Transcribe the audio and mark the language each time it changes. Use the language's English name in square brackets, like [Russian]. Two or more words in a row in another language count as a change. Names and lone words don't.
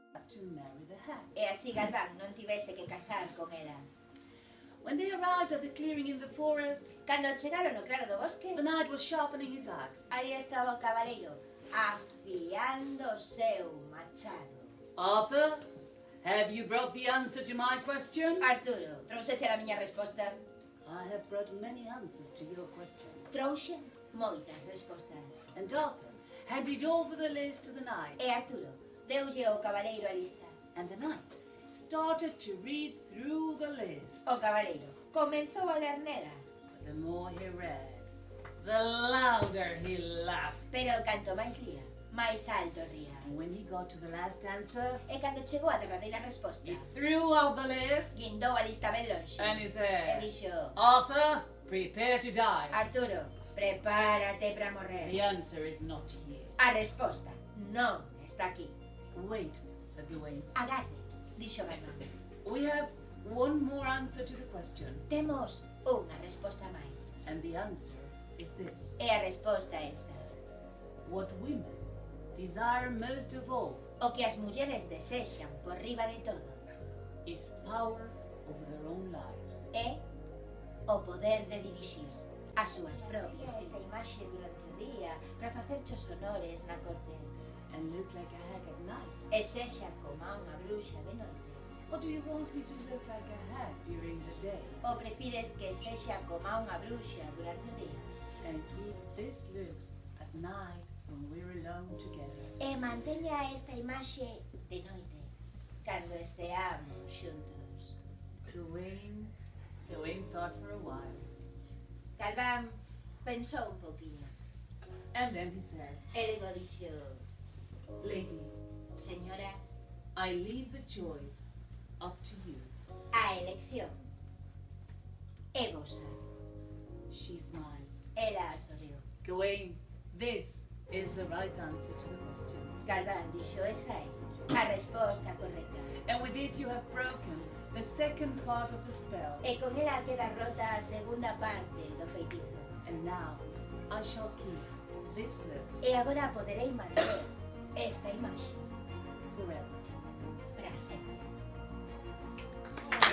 [English] to marry the hag. [Galician] E así Galván non tivese que casar con ela. [English] When they arrived at the clearing in the forest, [Galician] Cando chegaron ao claro do bosque, [English] the knight was sharpening his axe. [Galician] aí estaba o cabaleiro, afiando o seu machado. [English] Arthur, have you brought the answer to my question? [Galician] Arturo, trouxeche a miña resposta? [English] I have brought many answers to your question. [Galician] Trouxe moitas respostas. [English] And Arthur handed over the list to the knight. [Galician] E Arturo deulle ao cabaleiro a lista. [English] And the knight started to read through the list. [Galician] O cabaleiro comenzou a ler nela, [English] But the more he read, the louder he laughed. [Galician] pero canto máis lía, máis alto ría. [English] And when he got to the last answer, [Galician] E cando chegou a derradeira resposta, [English] he threw out the list [Galician] guindou a lista ben lonxe. [English] and he [Galician] E [English] said, [Galician] dixo, [English] Arthur, prepare to die. [Galician] Arturo, prepárate para morrer. [English] The answer is not here. [Galician] A resposta non está aquí. [English] Wait, said Gawain. [Galician] Agarde, dixo Galván. [English] We have one more answer to the question. [Galician] Temos unha resposta máis. [English] And the answer is this. [Galician] E a resposta é esta. [English] What women desire most of all [Galician] O que as mulleres desexan por riba de todo [English] is power over their own lives. [Galician] é o poder de dirixir as súas propias. Esta imaxe durante o día para facer chos honores na corte. [English] And look like a hag at night. [Galician] E sexa como a unha bruxa de noite. [English] Or do you want me to look like a hag during the day [Galician] Ou prefires que sexa como a unha bruxa durante o día? [English] and keep these looks at night when we're alone together? [Galician] E manteña esta imaxe de noite, cando esteamos xuntos. [English] Gawain thought for a while. [Galician] Galván pensou un poquinho. [English] And then he said, [Galician] E logo dixo, [English] Lady, [Galician] señora, [English] I leave the choice up to you. [Galician] a elección é vosa. [English] She smiled. [Galician] Ela sorriu. [English] Gawain, this is the right answer to the question. [Galician] Galván dixo, esa é a resposta correcta. [English] And with it you have broken the second part of the spell. [Galician] E con ela queda rota a segunda parte do feitizo. [English] And now I shall keep this looks [Galician] E agora poderei manter esta imaxe [English] forever. [Galician] para sempre.